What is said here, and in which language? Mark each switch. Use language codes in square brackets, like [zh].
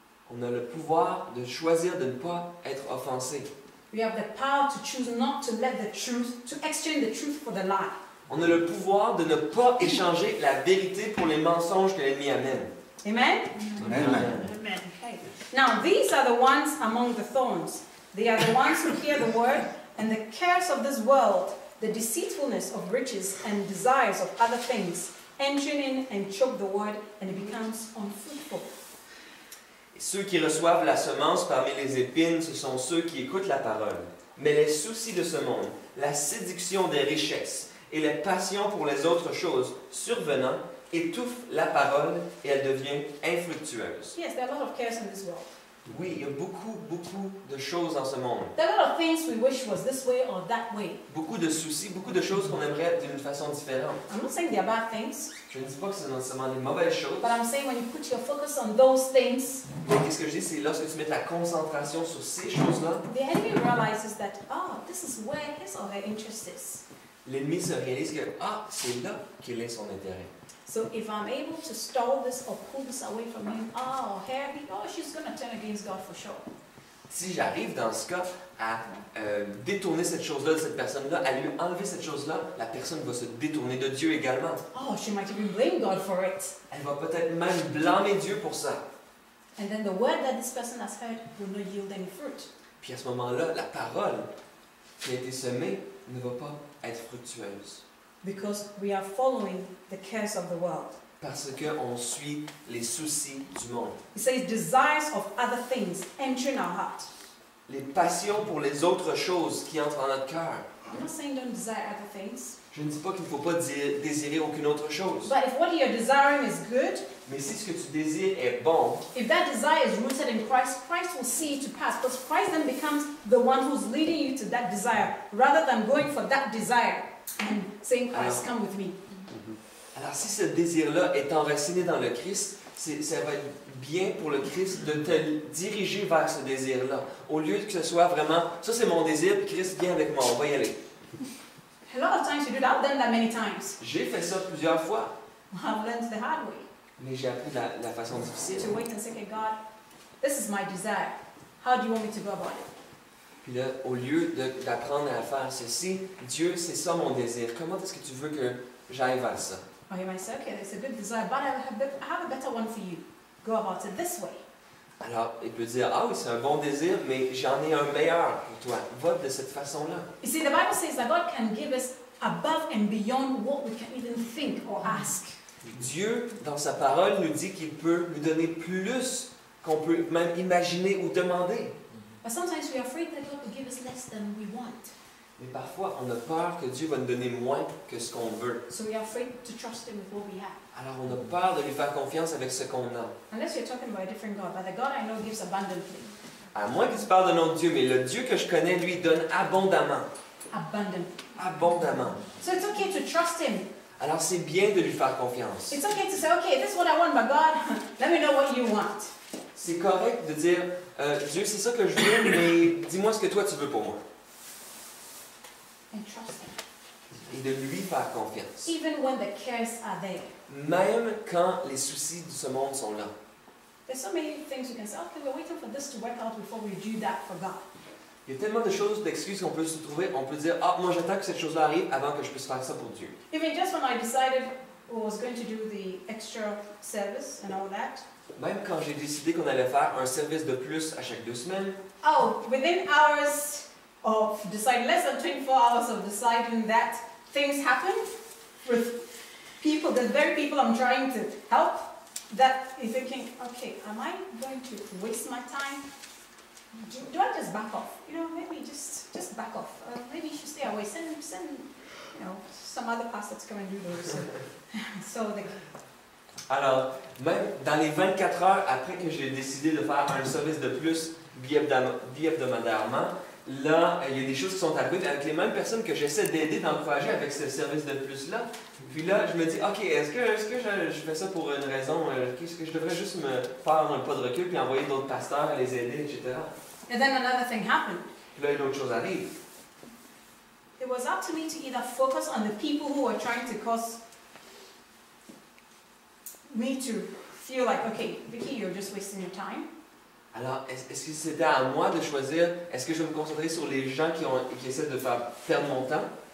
[fr] on a le pouvoir de choisir de ne pas être offensé. [en] We have the power to choose not to let the truth, to exchange the truth for the lie. [fr] On a le pouvoir de ne pas échanger la vérité pour les mensonges que l'ennemi amène. [en] Amen? Amen. Amen. Okay. Now, these are the ones among the thorns. They are the ones who hear the word, and the cares of this world, the deceitfulness of riches and desires of other things, enter in and choke the word, and it becomes unfruitful. [fr] Et ceux qui reçoivent la semence parmi les épines, ce sont ceux qui écoutent la parole. Mais les soucis de ce monde, la séduction des richesses et les passions pour les autres choses survenant étouffent la parole et elle devient infructueuse. [en] Yes, there are a lot of cares in this world. [fr] Oui, il y a beaucoup de choses dans ce monde. [en] There are a lot of things we wish was this way or that way. [fr] Beaucoup de soucis, beaucoup de choses qu'on aimerait d'une façon différente. [en] I'm not saying they are bad things, [fr] Je ne dis pas que c'est nécessairement des mauvaises choses. [en] but I'm saying when you put your focus on those things, [fr] Mais qu'est-ce que je dis, c'est lorsque tu mets la concentration sur ces choses-là, [en] the enemy realizes that, oh, this is where his or her interest is. [fr] l'ennemi se réalise que, c'est là qu'il est son intérêt. [en] So if I'm able to stall this or pull this away from him, she's going to turn against God for sure. [fr] Si j'arrive dans ce cas à détourner cette chose-là de cette personne-là, à lui enlever cette chose-là, la personne va se détourner de Dieu également. [en] Oh, she might even blame God for it. [fr] Elle va peut-être même blâmer Dieu pour ça. [en] And then the word that this person has heard will not yield any fruit. [fr] Puis à ce moment-là, la parole qui a été semée ne va pas être fructueuse. [en] Because we are following the cares of the world. [fr] Parce qu'on suit les soucis du monde. [en] He says desires of other things enter in our heart. [fr] Les passions pour les autres choses qui entrent en notre cœur. [en] I'm not saying don't desire other things. [fr] Je ne dis pas qu'il ne faut pas désirer aucune autre chose. [en] But if what you're desiring is good, [fr] Mais si ce que tu désires est bon, [en] if that desire is rooted in Christ, Christ will see it to pass. Because Christ then becomes the one who's leading you to that desire, rather than going for that desire and saying, Christ, come with me. [fr] alors si ce désir-là est enraciné dans le Christ, ça va être bien pour le Christ de te diriger vers ce désir-là. Au lieu que ce soit vraiment, ça c'est mon désir, puis Christ vient avec moi, on va y aller. [en] A lot of times you do that. I've done that many times. [fr] J'ai fait ça plusieurs fois, [en] I've learned the hard way. [fr] mais j'ai appris la façon difficile. [en] To wait and say, okay, God, this is my desire. How do you want me to go about it? [fr] Puis là, au lieu d'apprendre à faire ceci, Dieu, c'est ça mon désir. Comment est-ce que tu veux que j'aille vers ça? [en] Or he might say, okay, it's a good desire, but I have a better one for you. Go about it this way. [fr] Alors, il peut dire, oui, c'est un bon désir, mais j'en ai un meilleur pour toi. Va de cette façon-là. [en] You see, the Bible says that God can give us above and beyond what we can even think or ask. [fr] Dieu, dans sa parole, nous dit qu'il peut nous donner plus qu'on peut même imaginer ou demander. [en] But sometimes we are afraid that God will give us less than we want. [fr] Mais parfois, on a peur que Dieu va nous donner moins que ce qu'on veut. [en] So we are afraid to trust Him with what we have. [fr] Alors, on a peur de lui faire confiance avec ce qu'on a. [en] Unless you're talking about a different God. But the God I know gives abundantly. [fr] À moins que tu parles de notre Dieu, mais le Dieu que je connais, lui, donne abondamment. [en] Abundantly. [fr] Abondamment. [en] So it's okay to trust Him. [fr] Alors, c'est bien de lui faire confiance. [en] It's okay to say, okay, this is what I want, but God, let me know what you want. [fr] C'est correct de dire, Dieu, c'est ça que je veux, mais dis-moi ce que toi tu veux pour moi. [en] And trust Him. [fr] Et de lui faire confiance. [en] Even when the cares are there. [fr] Même quand les soucis de ce monde sont là. [en] There's so many things you can say, okay, we're waiting for this to work out before we do that for God. [fr] Il y a tellement de choses, d'excuses qu'on peut se trouver. On peut dire, ah, moi j'attends que cette chose-là arrive avant que je puisse faire ça pour Dieu. [en] Even just when I decided I was going to do the extra service and all that. [fr] Même quand j'ai décidé qu'on allait faire un service de plus à chaque 2 semaines, [en] Oh, within hours of deciding, less than 24 hours of deciding that things happen with people, the very people I'm trying to help, that you're thinking, okay, am I going to waste my time? Do I just back off? You know, maybe just back off. Maybe you should stay away. Send, you know, some other pastor to come and do those. So the, [fr] alors, même dans les 24 heures après que j'ai décidé de faire un service de plus bi-hebdomadairement, là, il y a des choses qui sont arrivées avec les mêmes personnes que j'essaie d'aider, d'encourager avec ce service de plus-là. Puis là, je me dis, OK, est-ce que je fais ça pour une raison? Est-ce que je devrais juste me faire un pas de recul puis envoyer d'autres pasteurs à les aider, etc. [en] and then another thing happened. [fr] Puis là, une autre chose arrive. [en] It was up to me to either focus on the people who were trying to cause me to feel like, okay, Vicky, you're just wasting your time. [fr] Alors, est-ce que c'était à moi de choisir, est-ce que je vais me concentrer sur les gens qui essaient de faire perdre mon temps,